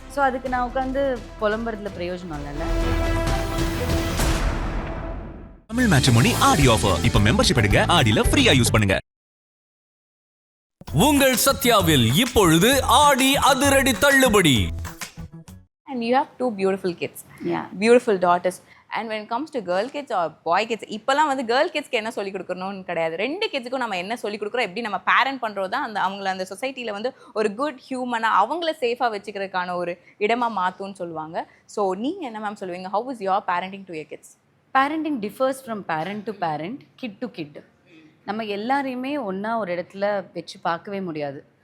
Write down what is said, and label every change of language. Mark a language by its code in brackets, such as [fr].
[ta] So அதுக்கு நான் உட்காந்து புலம்புறதுல பிரயோஜனம் இல்லைல்ல. தமிழ் மேட்ரிமோனி ஆடி ஆஃபர். இப்போ மெம்பர்ஷிப் எடுங்க, ஆடியில் ஃப்ரீயாக யூஸ் பண்ணுங்க. உங்கள் சத்யாவில் இப்பொழுது ஆடி அதிரடி தள்ளுபடி. [en] And you have 2 beautiful kids. Yeah. Beautiful daughters. And when it comes to girl kids or boy kids, [ta] இப்போலாம் வந்து கேர்ள் கிட்ஸ்க்கு என்ன சொல்லிக் கொடுக்கணும்னு கிடையாது. 2 கிட்ஸுக்கும் நம்ம என்ன சொல்லிக் கொடுக்குறோம், எப்படி நம்ம பேரண்ட் பண்ணுறது தான் அந்த அவங்கள அந்த சொசைட்டியில் வந்து ஒரு குட் ஹியூமனாக அவங்கள சேஃபாக வச்சுக்கிறதுக்கான ஒரு இடமா மாற்றும்னு சொல்லுவாங்க. [en] so [ta] நீங்கள் என்ன மேம் சொல்லுவீங்க? [en] How is your parenting to your kids? Parenting differs from parent to parent, kid to kid. [ta] நம்ம எல்லாரையுமே ஒன்றா ஒரு இடத்துல வச்சு பார்க்கவே முடியாது.